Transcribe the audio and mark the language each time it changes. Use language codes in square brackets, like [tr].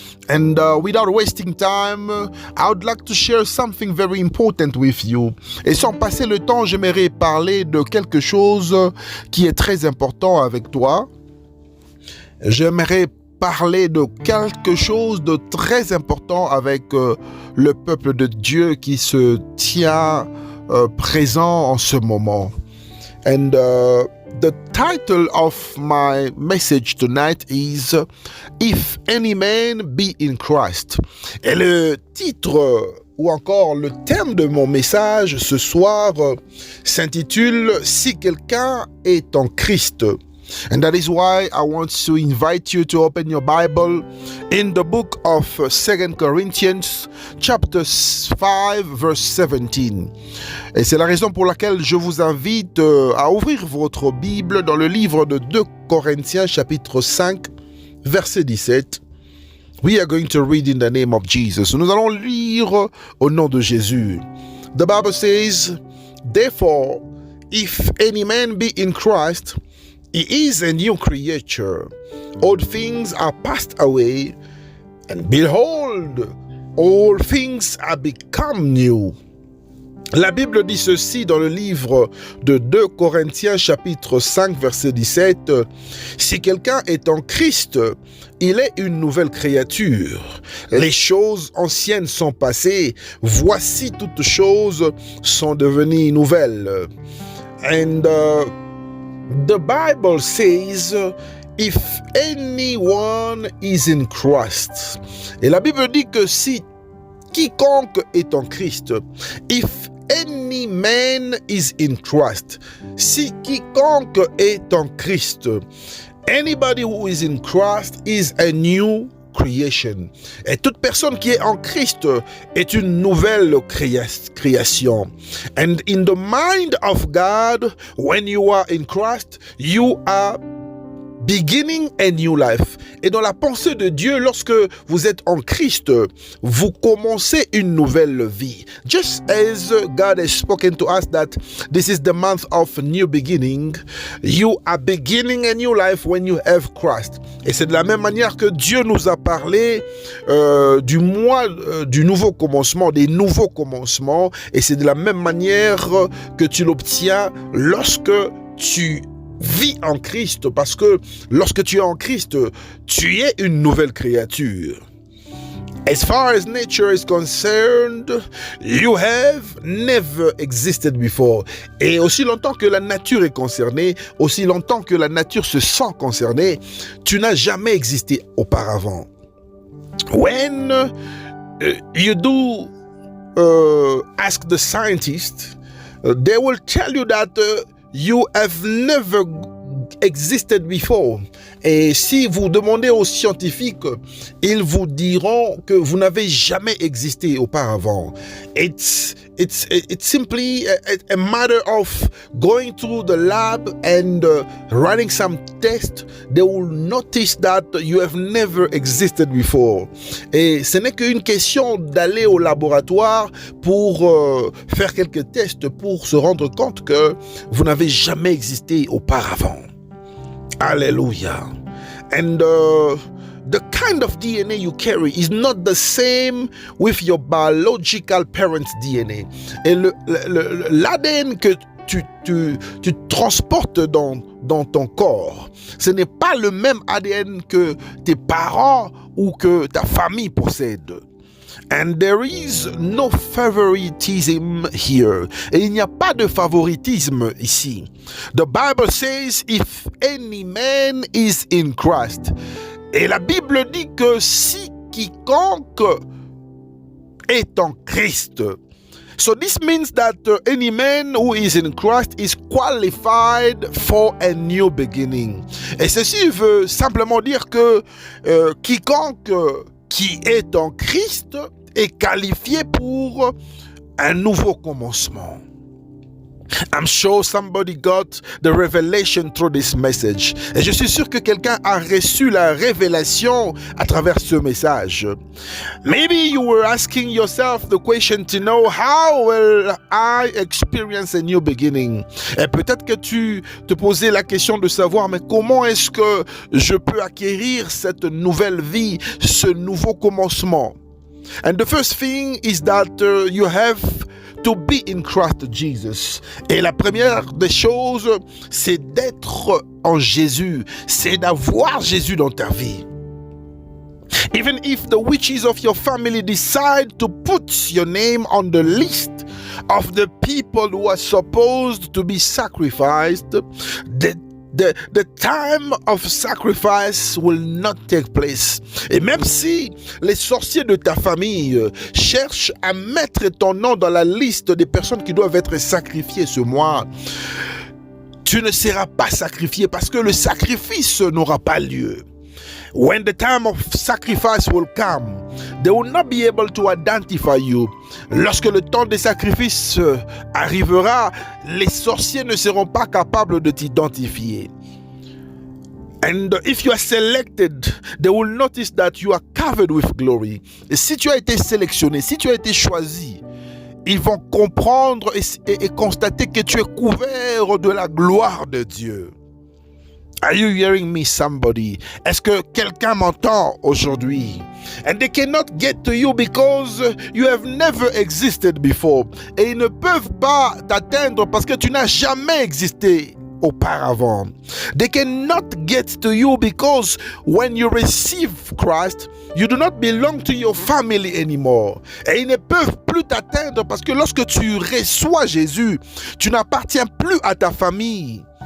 [en] And without wasting time, I would like to share something very important with you. [fr] Et sans passer le temps, j'aimerais parler de quelque chose qui est très important avec toi. J'aimerais parler de quelque chose de très important avec le peuple de Dieu qui se tient présent en ce moment. [en] And the title of my message tonight is If Any Man Be in Christ. [fr] Et le titre ou encore le thème de mon message ce soir s'intitule Si quelqu'un est en Christ. [en] And that is why I want to invite you to open your Bible in the book of 2 Corinthians chapter 5 verse 17. [fr] Et c'est la raison pour laquelle je vous invite à ouvrir votre Bible dans le livre de 2 Corinthiens chapitre 5 verset 17. [en] We are going to read in the name of Jesus. [fr] Nous allons lire au nom de Jésus. [en] The Bible says, Therefore, if any man be in Christ, he is a new creature. All things are passed away, and behold, all things are become new. [fr] La Bible dit ceci dans le livre de 2 Corinthiens chapitre 5 verset 17. Si quelqu'un est en Christ, il est une nouvelle créature. Les choses anciennes sont passées, voici toutes choses sont devenues nouvelles. [en] And the Bible says, if anyone is in Christ. [fr] Et la Bible dit que si quiconque est en Christ, [en] if any man is in Christ, [fr] si quiconque est en Christ, [en] anybody who is in Christ is a new creation. [fr] Et toute personne qui est en Christ est une nouvelle création. [en] And in the mind of God, when you are in Christ, you are beginning a new life. [fr] Et dans la pensée de Dieu, lorsque vous êtes en Christ, vous commencez une nouvelle vie. [en] Just as God has spoken to us that this is the month of new beginning, you are beginning a new life when you have Christ. [fr] Et c'est de la même manière que Dieu nous a parlé du mois du nouveau commencement, des nouveaux commencements. Et c'est de la même manière que tu l'obtiens lorsque tu vis en Christ, parce que lorsque tu es en Christ, tu es une nouvelle créature. [en] As far as nature is concerned, you have never existed before. [fr] Et aussi longtemps que la nature est concernée, aussi longtemps que la nature se sent concernée, tu n'as jamais existé auparavant. [en] When you do ask the scientists, they will tell you that you have never existed before. [fr] Et si vous demandez aux scientifiques, ils vous diront que vous n'avez jamais existé auparavant. [en] It's simply a matter of going through the lab and running some tests. They will notice that you have never existed before. [fr] Et ce n'est qu'une question d'aller au laboratoire pour faire quelques tests pour se rendre compte que vous n'avez jamais existé auparavant. [en] Hallelujah. And the kind of DNA you carry is not the same with your biological parents' DNA. [fr] Et l'ADN que tu transportes dans ton corps, ce n'est pas le même ADN que tes parents ou que ta famille possède. [en] And there is no favoritism here. [fr] Et il n'y a pas de favoritisme ici. [en] The Bible says, if any man is in Christ. [fr] Et la Bible dit que si quiconque est en Christ. [en] So this means that any man who is in Christ is qualified for a new beginning. [fr] Et ceci veut simplement dire que quiconque qui est en Christ est qualifié pour un nouveau commencement. [en] I'm sure somebody got the revelation through this message. [fr] Et je suis sûr que quelqu'un a reçu la révélation à travers ce message. [en] Maybe you were asking yourself the question to know how will I experience a new beginning. [fr] Et peut-être que tu te posais la question de savoir mais comment est-ce que je peux acquérir cette nouvelle vie, ce nouveau commencement. [en] And the first thing is that you have to be in Christ Jesus. [fr] Et la première des choses, c'est d'être en Jésus, c'est d'avoir Jésus dans ta vie. [en] Even if the witches of your family decide to put your name on the list of the people who are supposed to be sacrificed, the time of sacrifice will not take place. [fr] Et même si les sorciers de ta famille cherchent à mettre ton nom dans la liste des personnes qui doivent être sacrifiées ce mois, tu ne seras pas sacrifié parce que le sacrifice n'aura pas lieu. [en] When the time of sacrifice will come, they will not be able to identify you. [fr] Lorsque le temps des sacrifices arrivera, les sorciers ne seront pas capables de t'identifier. [en] And if you are selected, they will notice that you are covered with glory. [fr] Et si tu as été sélectionné, si tu as été choisi, ils vont comprendre et constater que tu es couvert de la gloire de Dieu. [en] Are you hearing me, somebody? [fr] Est-ce que quelqu'un m'entend aujourd'hui? [en] And they cannot get to you because you have never existed before. [fr] Et ils ne peuvent pas t'atteindre parce que tu n'as jamais existé auparavant. [en] They cannot get to you because when you receive Christ, you do not belong to your family anymore. [fr] Et ils ne peuvent plus t'atteindre parce que lorsque tu reçois Jésus, tu n'appartiens plus à ta famille.